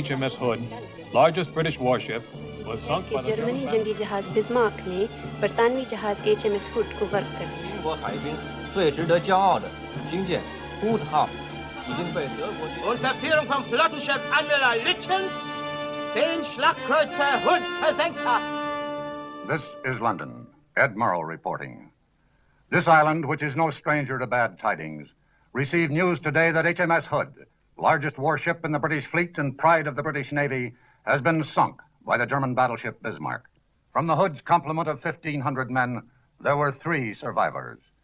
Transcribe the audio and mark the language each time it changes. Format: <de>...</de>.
<en>HMS Hood, largest British warship, was sunk by the</en> <hi>Germany</hi> <en>German</en> <hi>जंगी जहाज Bismarck ने बरतानवी जहाज HMS Hood को गर्क कर दिया।</hi> <zh>英国海军最值得骄傲的军舰 Hood 号已经被德国军</zh> <de>Unter Führung vom Flottenchef Admiral Lütjens den Schlagkreuzer Hood versenkt hat.</de> <en>This is London. Admiral reporting. This island, which is no stranger to bad tidings, received news today that HMS Hood, largest warship in the British fleet and pride of the British Navy, has been sunk by the German battleship Bismarck. From the Hood's complement of 1,500 men, there were 3 survivors.</en>